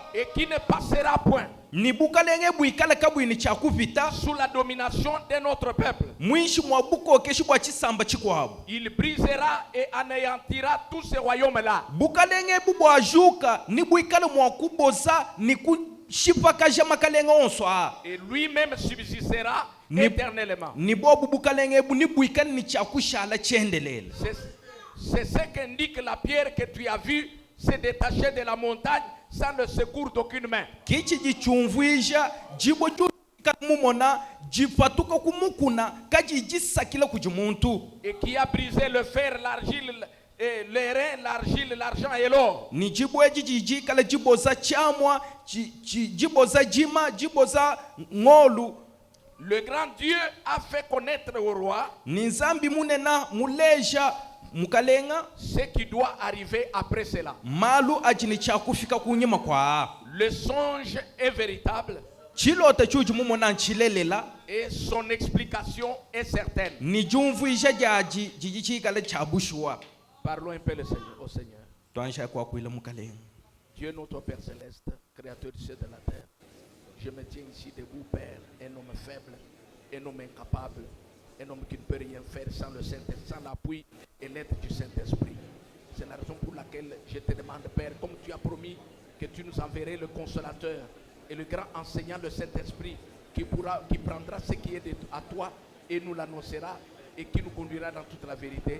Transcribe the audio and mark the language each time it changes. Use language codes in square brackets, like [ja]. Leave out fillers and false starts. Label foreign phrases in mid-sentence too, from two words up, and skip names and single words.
[fr] Et qui ne passera point [lu] ni bukalenge buikala kabui ni chakupita [fr] sous la domination de notre peuple. [lu] mwishi mwa bukokeshi bwa chisamba chikwabo [fr] Il brisera et anéantira tous ces royaumes-là. [lu] bukalenge bubwajuka ni buikala mwa kuboza ni kushipakaja makalenga onsoa [fr] Et lui-même subsistera éternellement. [lu] ni bobu bukalenge bu ni buikala ni chakushala chendelela. [fr] C'est ce qu'indique la pierre que tu as vue se détacher de la montagne sans le secours d'aucune main. [lu] Kichi jichumvuisha jibo mumona jifatuka kumukuna kaji jisakila kujimuntu [fr] Et qui a brisé le fer, l'argile, les reins, l'argile, l'argent et l'or. [lu] ni jibo jiji kala jiboza chamwa jiboza jima jiboza ngolu. [fr] Le grand Dieu a fait connaître au roi [lu] ni nzambi munena muleja mukalenga [fr] ce qui doit arriver après cela. [lu] malu ajini chakufika kunyima kwa [fr] Le songe est véritable [lu] chilota chuji mumona nchilelela [fr] et son explication est certaine. [lu] ni jumvuisha jaji jijichikala chabushwa. [fr] Parlons un peu au Seigneur. [lu] Twansha kwa kuila mukalenga. [fr] Dieu notre Père céleste, créateur du ciel et de la terre. Je me tiens ici debout, Père, un homme faible, un homme incapable, un homme qui ne peut rien faire sans le Saint-Esprit, sans l'appui et l'aide du Saint-Esprit. C'est la raison pour laquelle je te demande, Père, comme tu as promis que tu nous enverrais le consolateur et le grand enseignant, le Saint-Esprit, qui prendra ce qui est à toi et nous l'annoncera et qui nous conduira dans toute la vérité.